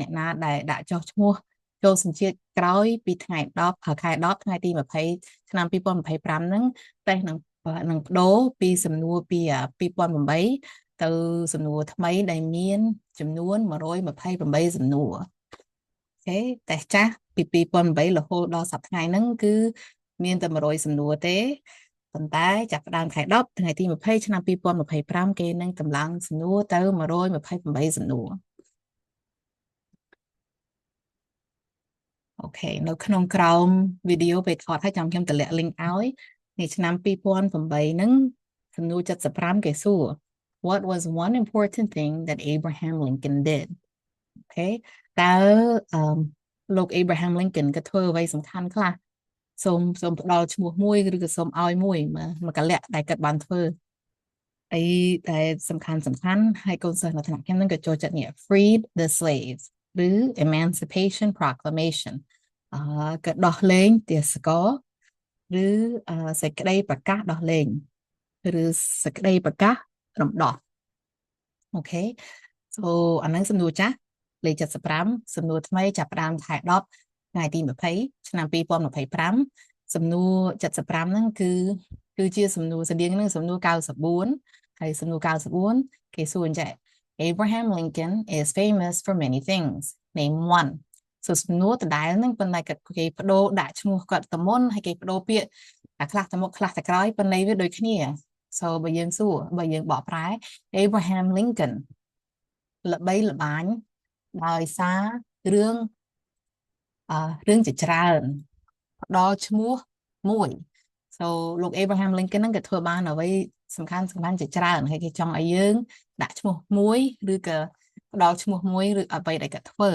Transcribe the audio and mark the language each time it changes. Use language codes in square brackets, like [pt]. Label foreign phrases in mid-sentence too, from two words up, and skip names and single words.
[km] អ្នកណាដែលដាក់ចុះឈ្មោះចូលសញ្ជាតិក្រោយពីថ្ងៃ10ខែ10ថ្ងៃទី20ឆ្នាំ2025ហ្នឹងតែនឹងបដូរពីសំណួរពី2008ទៅសំណួរថ្មីដែលមានចំនួន128សំណួរតែចាស់ពី2008រហូតដល់សប្តាហ៍ថ្ងៃហ្នឹងគឺមានតែ100សំណួរទេប៉ុន្តែចាប់ផ្ដើមខែ10ថ្ងៃទី20ឆ្នាំ2025គេនឹងតម្លើងសំណួរទៅ128សំណួរ អូខេនៅក្នុងក្រោមវីដេអូពេលថតឲ្យចាំខ្ញុំតម្លាក់ link ឲ្យនេះឆ្នាំ2008ហ្នឹងសំណួរ75គេសួរ [en] what was one important thing that Abraham Lincoln did okay [km] តើលោក Abraham Lincoln ក៏ធ្វើអ្វីសំខាន់ខ្លះសូមផ្ដល់ឈ្មោះមួយឬក៏សូមឲ្យមួយ មកកលៈដែលគាត់បានធ្វើអីដែលសំខាន់ហើយកូនសិស្សនៅថ្នាក់ខ្ញុំនឹងក៏ចូលចិត្តនេះ [en] freed the slaves [km] ឬ [en] Emancipation Proclamation [km] ក៏ដោះលែងទាសករឬសេចក្តី ប្រកាសដោះលែងឬសេចក្តីប្រកាសរំដោះអូខេ so អាហ្នឹងសំណួរចាស់លេខ75សំណួរថ្មីចាប់ផ្ដើម ខែ10ថ្ងៃទី20ឆ្នាំ2025សំណួរ75ហ្នឹងគឺជាសំណួរស្តៀងនឹងសំណួរ94ហើយសំណួរ94គេសួរអញ្ចឹង [en] Abraham Lincoln is famous for many things name one [km] so សំណួរដដែលហ្នឹងប៉ុន្តែគេបដូរដាក់ឈ្មោះគាត់ទៅមុនហើយគេបដូរពាក្យអាខ្លះទៅមុខខ្លះទៅក្រោយប៉ុន្តែវាដូចគ្នា so បើយើងសួរបើយើងបកប្រែ Abraham Lincoln ល្បីល្បាញដោយសារ រឿងជាច្រើនផ្ដល់ឈ្មោះមួយ so លោក Abraham Lincoln ហ្នឹងក៏ធ្វើបានអ្វីសំខាន់ជាច្រើនហើយគេចង់ឲ្យយើងដាក់ឈ្មោះមួយឬក៏ផ្ដល់ឈ្មោះមួយឬអ្វីដែលគាត់ធ្វើ